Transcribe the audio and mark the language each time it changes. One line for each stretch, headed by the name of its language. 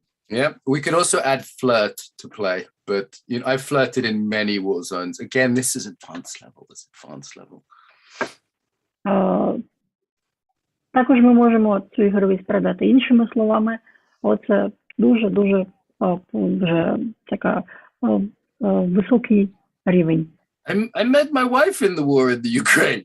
English: Yeah, we could also add flirt to play, but I flirted in many war zones. Again, this is advanced level.
Ukrainian: Також ми можемо цю ігровість передати іншими словами. Оце дуже вже така високий рівень.
English: I met my wife in the war in the Ukraine.